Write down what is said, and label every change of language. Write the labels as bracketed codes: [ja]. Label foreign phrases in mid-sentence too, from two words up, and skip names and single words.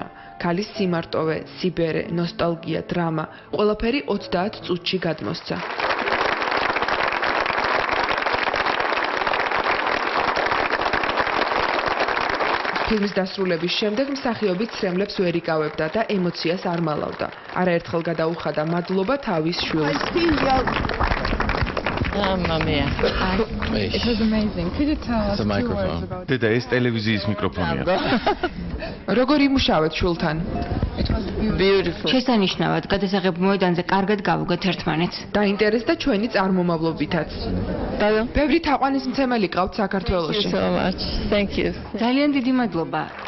[ka] ქალის სიმარტოვე, სიბერე, ნოსტალგია, დრამა, ყველაფერი 30 წუთში გადმოსცა. ფილმის დასრულების შემდეგ მსახიობი ცრემლებს ვერ იკავებდა და ემოციას არ მალავდა. არაერთხელ გადაუხადა მადლობა თავის შვილს. [en] It was amazing. Could you tell us 2 words about it? [ka] დედა, ეს ტელევიზიის მიკროფონია. როგორ იმუშავეთ შვილთან? შესანიშნავად, გადასაღებ მოედანზე კარგად გავუგეთ ერთმანეთს. დაინტერესდა ჩვენი წარმომავლობითაც. ბევრი თაყვანისმცემელი ყავთ საქართველოში. ძალიან დიდი მადლობა.